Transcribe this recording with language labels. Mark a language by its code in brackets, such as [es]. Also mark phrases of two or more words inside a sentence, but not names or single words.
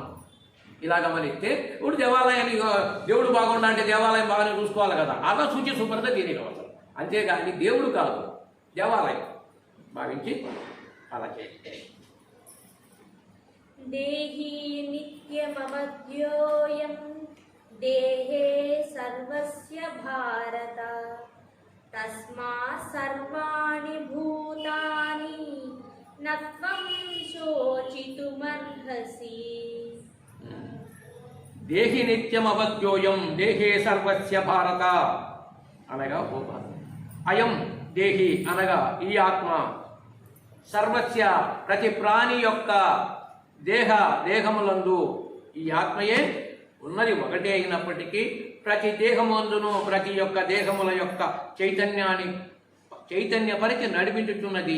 [te] ఇలా గమనిస్తే ఇప్పుడు దేవాలయాన్ని దేవుడు బాగుండా అంటే దేవాలయం బాగానే చూసుకోవాలి కదా, అలా సూచి శుభ్రత దీనికి అవసరం. అంతేగాని దేవుడు కాదు, దేవాలయం భావించి అలా చేయండి. [sa] దేహి నిత్యమవద్యోయం దేహే సర్వస్య భారత తస్మాత్ సర్వాణి భూతాని నత్వం శోచితుమర్హసి. దేహి నిత్యమవద్యోయం దేహే సర్వస్య భారత [te] అనగా [sa] అయం దేహి [te] అనగా ఈ ఆత్మ, సర్వస్య ప్రతి ప్రాణి యొక్క దేహములందు ఈ ఆత్మయే ఉన్నది ఒకటే అయినప్పటికీ ప్రతి దేహమందును ప్రతి యొక్క దేహముల యొక్క చైతన్యపరిచి నడిపించుతున్నది.